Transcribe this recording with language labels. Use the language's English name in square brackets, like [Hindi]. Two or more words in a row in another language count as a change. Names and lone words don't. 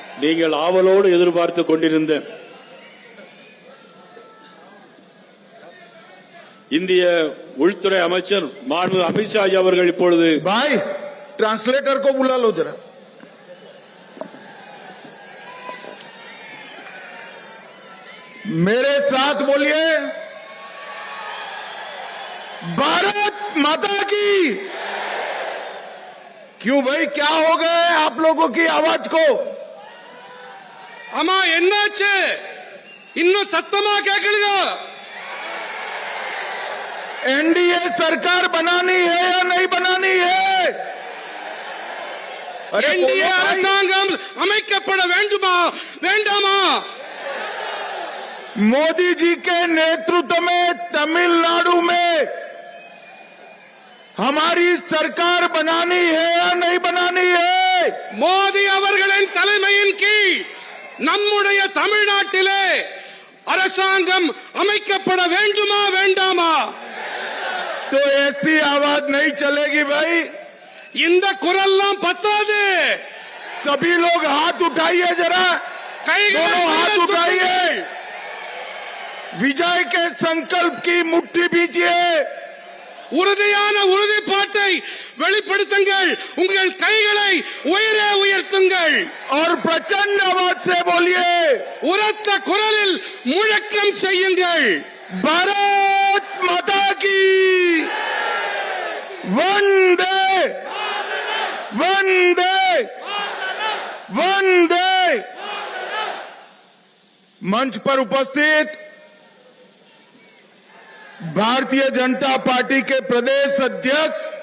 [Tamil] நீங்கள் ஆவலோடு எதிர்பார்த்து கொண்டிருந்த இந்திய உள்துறை அமைச்சர் மாண்புமிகு அமித்ஷா அவர்கள் இப்பொழுது [Hindi] भाई ट्रांसलेटर को बुला लो जरा। मेरे साथ बोलिए, भारत माता की। क्यों भाई, क्या हो गए आप लोगों की आवाज को? [Tamil] அம்மா என்னாச்சு இன்னும் சத்தமா கேக்குதுங்க? [Hindi] एनडीए सरकार बनानी है या नहीं बनानी है? [Tamil] एनडीए அரசாங்கம் அமைக்கப்பட வேண்டுமா வேண்டாமா? [Hindi] मोदी जी के नेतृत्व में तमिलनाडु में हमारी सरकार बनानी है या नहीं बनानी है? [Tamil] மோடி அவர்களின் தலைமையின் கீழ் நம்முடைய தமிழ்நாட்டிலே அரசாங்கம் அமைக்கப்பட வேண்டுமா வேண்டாமா? [Hindi] तो ऐसी आवाज नहीं चलेगी भाई। [Tamil] இந்த குரல்லாம் பத்தாது। [Hindi] सभी लोग हाथ उठाइए जरा, दोनों हाथ उठाइए, विजय के संकल्प की मुट्ठी बीजिए, [Tamil] உறுதியான உறுதிப்பாட்டை வெளிப்படுத்துங்கள், உங்கள் கைகளை உயரே உயர்த்துங்கள் [Hindi] और प्रचंड आवाज से बोलिए, [Tamil] உரத்த குரலில் முழக்கம் செய்யுங்கள், [Hindi] भारत माता की वंदे वंदे वंदे। मंच पर उपस्थित भारतीय जनता पार्टी के प्रदेश अध्यक्ष